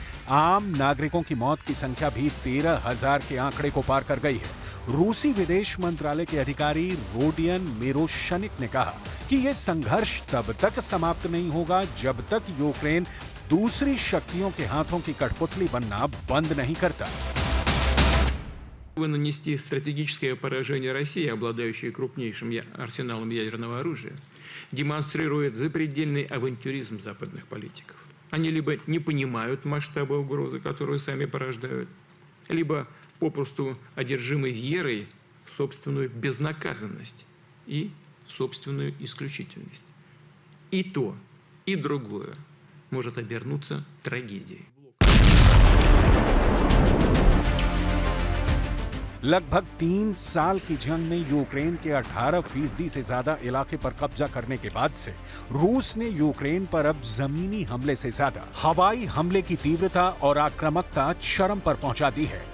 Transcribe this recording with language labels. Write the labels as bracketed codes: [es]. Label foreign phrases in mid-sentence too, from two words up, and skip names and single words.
[hi] आम नागरिकों की मौत की संख्या भी 13,000 के आंकड़े को पार कर गई है। रूसी विदेश मंत्रालय के अधिकारी रोडियन मिरोशनिक ने कहा कि यह संघर्ष तब तक समाप्त नहीं होगा जब तक यूक्रेन दूसरी शक्तियों के हाथों की कठपुतली बनना बंद नहीं करता। [ru] Нанести стратегическое поражение России, обладающей крупнейшим арсеналом ядерного оружия, демонстрирует запредельный авантюризм западных политиков. Они либо не понимают масштаба угрозы, которую сами порождают, либо попросту одержимы верой в собственную безнаказанность и в собственную исключительность. И то, и другое может обернуться трагедией. [hi] लगभग 3 साल की जंग में यूक्रेन के 18% से ज्यादा इलाके पर कब्जा करने के बाद से रूस ने यूक्रेन पर अब जमीनी हमले से ज्यादा हवाई हमले की तीव्रता और आक्रामकता चरम पर पहुंचा दी है।